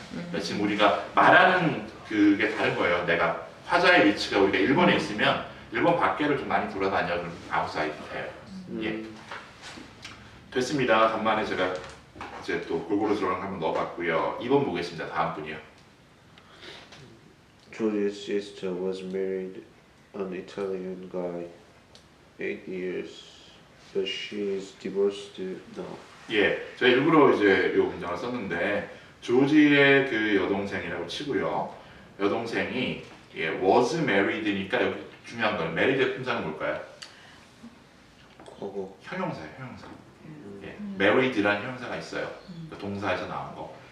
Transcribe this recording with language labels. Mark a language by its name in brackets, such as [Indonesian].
[Korean] 그러니까 지금 우리가 말하는 그게 다른 거예요. 내가 화자의 위치가 우리가 일본에 있으면 일본 밖에를 좀 많이 돌아다녀도 outside 돼요. 예. 됐습니다. 간만에 제가 이제 또 골고루 들어가는 거 한번 넣어봤고요. 2번 보겠습니다. 다음 분이요. [English] Julia's sister was married an Italian guy 8 years, but she is divorced now. [Korean] 예, 제가 일부러 이제 이 문장을 썼는데 조지의 그 여동생이라고 치고요. 여동생이 예, [English] was married [Korean] 니까 여기 중요한 거는 married의 품사는 뭘까요? 과거. 형용사예요, 형용사. 예, married라는 형용사가 있어요. 그 동사에서 나온 거.